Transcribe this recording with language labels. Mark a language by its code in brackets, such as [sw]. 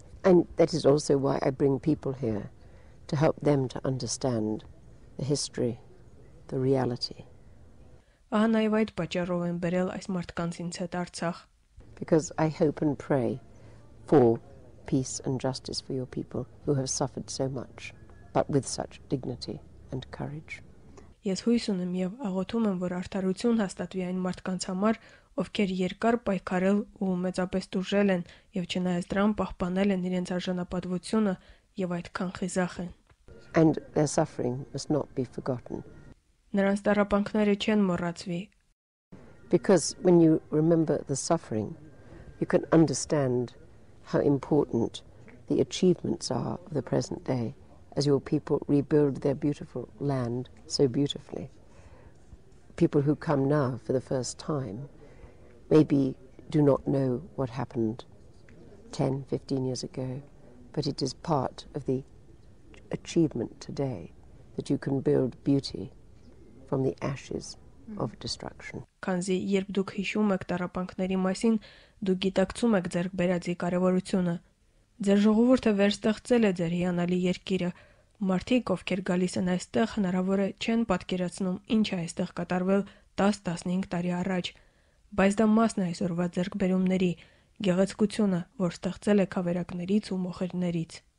[en] And that is also why I bring people here, to help them to understand the history, the reality. [hy] Ահա նաեւ այդ պատճառով եմ բերել այս մարդկանց ինձ հետ Արցախ. [en] Because I hope and pray for peace and justice for your people who have suffered so much, but with such dignity and courage. [hy] Ես հույս ունեմ եւ աղոթում եմ, որ արդարություն հաստատվի այն մարդկանց համար, ովքեր երկար պայքարել ու մեծապես տուժել են եւ չնայած դրան պահպանել են իրենց արժանապատվությունը եւ այդքան խիզախ են. [en] And their suffering must not be forgotten. [hy] Նրանց տառապանքները չեն մոռացվի. [en] Because when you remember the suffering, you can understand how important the achievements are of the present day as your people rebuild their beautiful land so beautifully. People who come now for the first time maybe do not know what happened 10, 15 years ago, but it is part of the achievement today that you can build beauty from the ashes of destruction. [hy] Քանզի երբ դուք հիշում եք տառապանքների մասին, դուք գիտակցում եք ձեր բերածի կարևորությունը. Ձեր ժողովուրդը վերստեղծել է ձեր հիանալի երկիրը. Մարդիկ, ովքեր գալիս են այստեղ, հնարավոր է չեն պատկերացնում ինչ է այստեղ կատարվել 10-15 տարի առաջ, բայց դա մասն է այսօրվա ձեռքբերումների, գեղեցկությունը, որ ստեղծել է քավերակներից ու մոխիրներից.